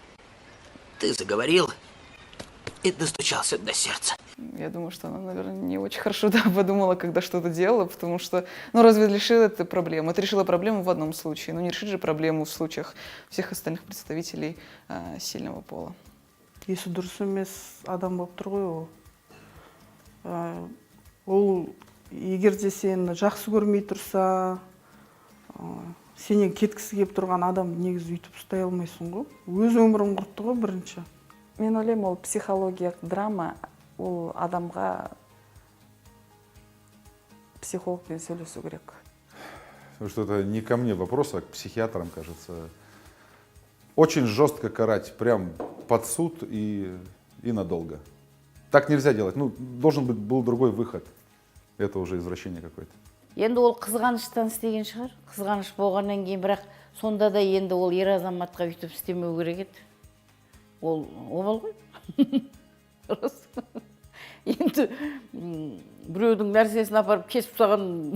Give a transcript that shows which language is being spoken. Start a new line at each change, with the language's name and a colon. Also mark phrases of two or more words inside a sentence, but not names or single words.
Russian: Ты заговорил и достучался до сердца. Я думаю, что она, наверное, не очень хорошо подумала, когда что-то делала, потому что, ну, разве решила это проблему? Это решила проблему в одном случае, но не решит же проблему в случаях всех остальных представителей сильного пола.
Kazakh: Есі дұрыс емес адам болып тұр ғой ол. Ол егер де сені жақсы көрмей тұрса, сенен кеткісі келіп тұрған адам негізі өйтіп ұстай алмайсың ғой. Өз өмірін құртты ғой бірінші. Мен ойлаймын, ол психологиялық драма, ол адамға психологпен сөйлесу керек.
Russian: Потому что это не ко мне вопрос, а к психиатрам, кажется. Очень жестко карать, прям под суд и надолго. Так нельзя делать. Ну, должен быть был другой выход. Это уже извращение какое-то.
Kazakh: Енді ол қызғаныштан істеген шығар. Қызғаныш болғаннан кейін, бірақ сонда да енді ол ер азаматқа өйтіп істемеу керек еді. Ол обал ғой. Енді біреудің нәрсесін апарып кесіп тастаған.